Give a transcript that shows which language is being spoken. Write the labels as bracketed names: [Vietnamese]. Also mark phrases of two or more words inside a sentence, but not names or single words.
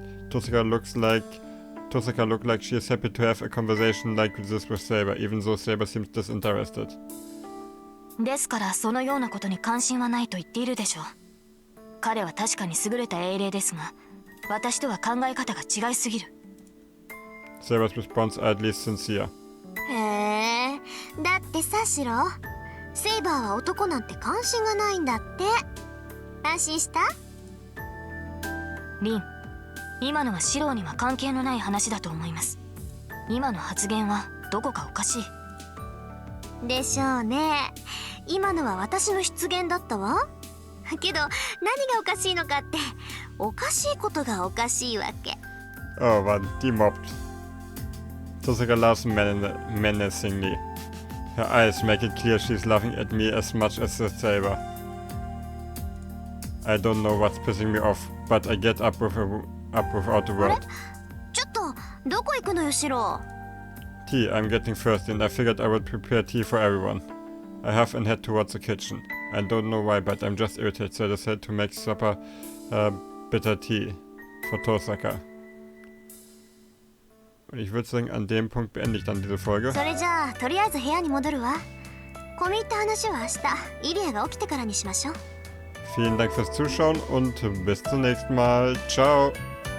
[English] Tosaka looked like she is happy to have a conversation like this with Saber, even though Saber seems disinterested. [Japanese] ですからそのようなことに関心はないと言っているでしょう。彼は確かに優れた英霊ですが、私とは考え方が違いすぎる。 [English] Saber's response are at least sincere. [Japanese] へえ、だってさシロ、セイバーは男なんて関心がないんだって。安心した？リン、今のはシローには関係のない話だと思います。今の発言はどこかおかしい。でしょうね。今のは私の出現だったわ。けど何がおかしいのかって、おかしいことがおかしいわけ。 [German] Oh man, die mobbt. [English] Tosaka laughs menacingly. Her eyes make it clear she's laughing at me as much as the Saber. I don't know what's pissing me off, but I get up without a word. [Japanese] ちょっとどこ行くのよシロ。 [English] Tea, I'm getting thirsty and I figured I would prepare tea for everyone. I have and head towards the kitchen. I don't know why, but I'm just irritated, so I decided to make supper bitter tea for Tosaka. [German] Und ich würde sagen, an dem Punkt beende ich dann diese Folge. [Japanese] それじゃあとりあえず部屋に戻るわ。込み入った話は明日イリアが起きてからにしましょう。 [German] Vielen Dank fürs Zuschauen und bis zum nächsten Mal. Ciao!